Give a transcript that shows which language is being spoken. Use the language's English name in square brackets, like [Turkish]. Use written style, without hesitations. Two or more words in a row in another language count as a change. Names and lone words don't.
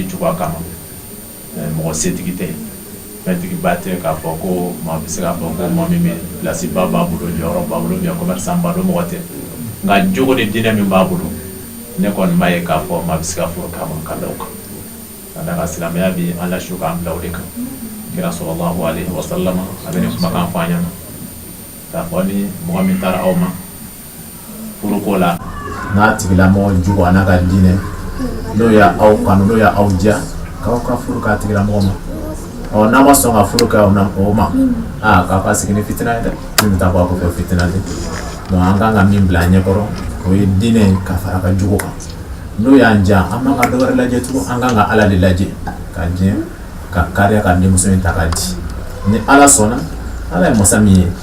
[Bambara] cogoya kama mɔgɔ setigi tɛ fɛntigiba tɛ k'a fɔ ko maa bɛ se k'a fɔ ko maa min bɛ pilasi ba b'a bolo jɔyɔrɔ b'a bolo [French] bien commerçant [Bambara] ba don mɔgɔ tɛ nka jogo ni diinɛ min b'a bolo ne kɔni b'a ye k'a fɔ maa bɛ se ka furu k'a ma ka da o kan ka da ka silamɛya bi an lasiw k'an bila o de kan kira [Arabic] sallallahu alaihi wa sallam [Bambara] a bɛ nin kumakan fɔ an ɲɛna k'a fɔ ni mɔgɔ min taara aw ma furuko la n'a tigilamɔgɔ jugu a n'a ka diinɛ n'o y'aw kanu n'o y'aw diya k'aw ka furu k'a tigilamɔgɔ ma n'a ma sɔn ka furu kɛ o ma k'a ka sigi ni fitina ye dɛ min bɛ taa bɔ a kɔfɛ fitina de donc an kan ka min bila an ɲɛkɔrɔ o ye diinɛ ka fara ka jugu kan n'o y'an diya an man ka dɔ wɛrɛ lajɛ tugun an kan ka Ala de lajɛ ka diɲɛ ka kariya ka denmuso in ta k'a di ni Ala sɔnna Ala ye masa min ye